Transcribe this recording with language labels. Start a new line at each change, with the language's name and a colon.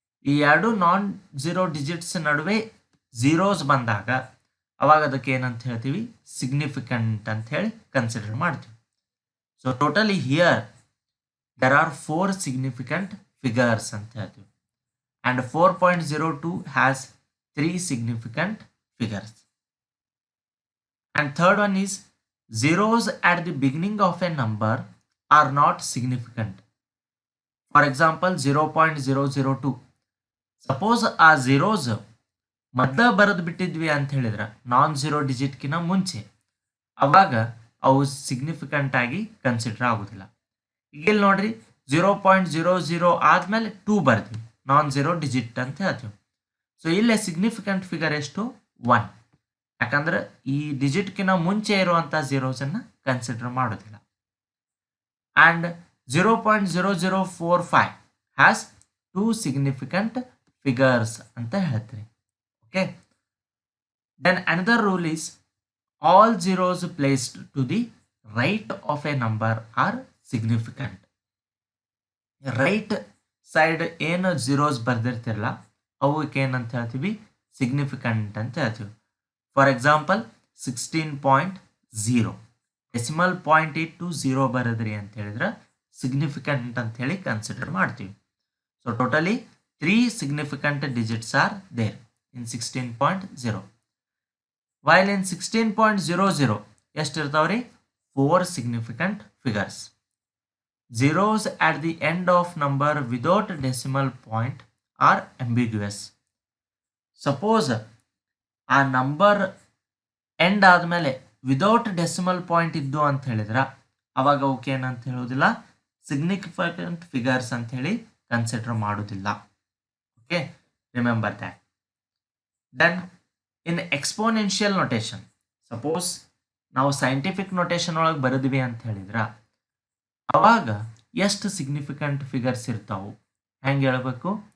Kannada: ಈ ಎರಡು non zero digits ನಡುವೆ ಝೀರೋಸ್ ಬಂದಾಗ ಅವಾಗ ಅದಕ್ಕೆ ಏನಂತ ಹೇಳ್ತೀವಿ, ಸಿಗ್ನಿಫಿಕೆಂಟ್ ಅಂತ ಹೇಳಿ ಕನ್ಸಿಡರ್ ಮಾಡ್ತೀವಿ.
English: so totally here there are 4 significant figures
Kannada: ಅಂತ ಹೇಳ್ತೀವಿ.
English: And 4.02 has 3 significant figures. And third one is zeros at the beginning of a number are not significant. For example, 0.002.
Kannada: Suppose ಆ ಝೀರೋಸ್ ಮದ್ದ ಬರೆದು ಬಿಟ್ಟಿದ್ವಿ ಅಂತ ಹೇಳಿದ್ರೆ ನಾನ್ ಝೀರೋ ಡಿಜಿಟ್ಕಿನ ಮುಂಚೆ, ಅವಾಗ ಅವು ಸಿಗ್ನಿಫಿಕೆಂಟ್ ಆಗಿ ಕನ್ಸಿಡರ್ ಆಗೋದಿಲ್ಲ. ಈಗ ಇಲ್ಲಿ ನೋಡ್ರಿ 0.00 ಆದ್ಮೇಲೆ 2 ಬರ್ತೀವಿ, ನಾನ್ ಝೀರೋ ಡಿಜಿಟ್ ಅಂತ ಹೇಳ್ತೀವಿ. ಸೊ ಇಲ್ಲೇ ಸಿಗ್ನಿಫಿಕೆಂಟ್ ಫಿಗರ್ ಎಷ್ಟು? 1. ಯಾಕಂದ್ರೆ ಈ ಡಿಜಿಟ್ಕಿನ ಮುಂಚೆ ಇರುವಂಥ ಝೀರೋಸನ್ನು ಕನ್ಸಿಡರ್ ಮಾಡೋದಿಲ್ಲ.
English: and 0.0045 has 2 significant figures
Kannada: ಅಂತ ಹೇಳ್ತೀರಿ.
English: Okay, then another rule is all zeros placed to the right of a number are significant.
Kannada: Right side ಏನು ಝೀರೋಸ್ ಬರ್ದಿರ್ತಿರಲ್ಲ ಅವಕ್ಕೆ ಏನಂತ ಹೇಳ್ತೀವಿ? ಸಿಗ್ನಿಫಿಕೆಂಟ್ ಅಂತ ಹೇಳ್ತೀವಿ.
English: for example
Kannada: 16.0 ಡೆಸಿಮಲ್ ಪಾಯಿಂಟ್ ಇಟ್ಟು 0 ಬರೆದ್ರಿ ಅಂತ ಹೇಳಿದ್ರೆ ಸಿಗ್ನಿಫಿಕೆಂಟ್ ಅಂತ ಹೇಳಿ ಕನ್ಸಿಡರ್ ಮಾಡ್ತೀವಿ.
English: So totally 3 significant digits are there in 16.0. While in 16.00
Kannada: ಎಷ್ಟಿರ್ತಾವ್ರಿ?
English: 4 significant figures. Zeros at the end of number without decimal point are ambiguous.
Kannada: Suppose ಆ ನಂಬರ್ ಎಂಡ್ ಆದಮೇಲೆ without decimal point ಇದ್ದು ಅಂತ ಹೇಳಿದ್ರೆ ಅವಾಗ ಅವಕ್ಕೆ ಏನಂತ ಹೇಳೋದಿಲ್ಲ? ಸಿಗ್ನಿಫಿಕೆಂಟ್ ಫಿಗರ್ಸ್ ಅಂತ ಹೇಳಿ ಕನ್ಸಿಡರ್ ಮಾಡೋದಿಲ್ಲ.
English: Okay, remember that. Then in exponential notation, suppose
Kannada: ನಾವು ಸೈಂಟಿಫಿಕ್ ನೊಟೇಷನ್ ಒಳಗೆ ಬರೆದ್ವಿ ಅಂತ ಹೇಳಿದ್ರೆ ಅವಾಗ ಎಷ್ಟು ಸಿಗ್ನಿಫಿಕೆಂಟ್ ಫಿಗರ್ಸ್ ಇರ್ತಾವು? ಹೆಂಗೆ ಹೇಳಬೇಕು?